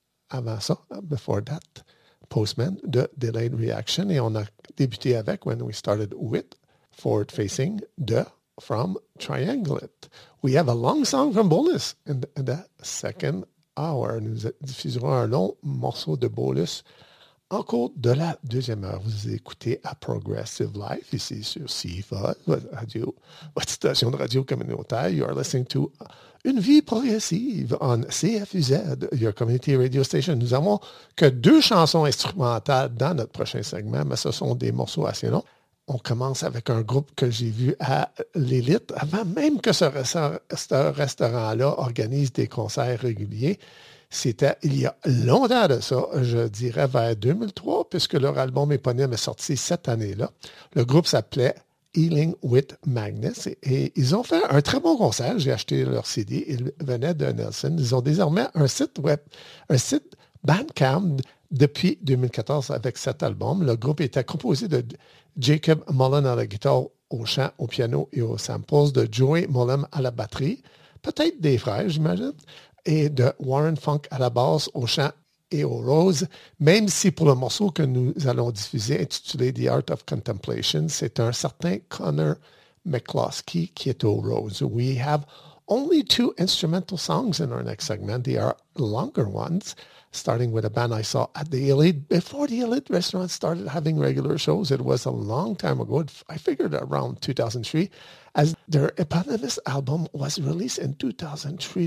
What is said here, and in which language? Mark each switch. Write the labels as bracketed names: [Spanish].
[French] avant ça, Before That, Postman de Delayed Reaction, et on a débuté avec When We Started With Forward Facing de From Triangulate. [English] We have a long song from Bolus in the second hour. [French] Nous diffuserons un long morceau de Bolus en cours de la deuxième heure. Vous écoutez A Progressive Life ici sur CIFA, votre station de radio communautaire. [English] You are listening to Une vie progressive on CFUZ, your community radio station. [French] Nous n'avons que deux chansons instrumentales dans notre prochain segment, mais ce sont des morceaux assez longs. On commence avec un groupe que j'ai vu à l'Élite avant même que ce restaurant-là organise des concerts réguliers. C'était il y a longtemps de ça, je dirais vers 2003, puisque leur album éponyme est sorti cette année-là. Le groupe s'appelait Healing with Magnus et ils ont fait un très bon concert. J'ai acheté leur CD. Ils venaient de Nelson. Ils ont désormais un site web, un site Bandcamp depuis 2014 avec cet album. Le groupe était composé de Jacob Mullen à la guitare, au chant, au piano et aux samples, de Joey Mullen à la batterie, peut-être des frères, j'imagine, et de Warren Funk à la basse, au chant et au rose, même si pour le morceau que nous allons diffuser, intitulé The Art of Contemplation, c'est un certain Connor McCloskey qui est au rose. [English] We have only two instrumental songs in our next segment. They are longer ones, starting with a band I saw at the Elite. Before the Elite restaurant started having regular shows, it was a long time ago, I figured around 2003, as their eponymous album was released in 2003.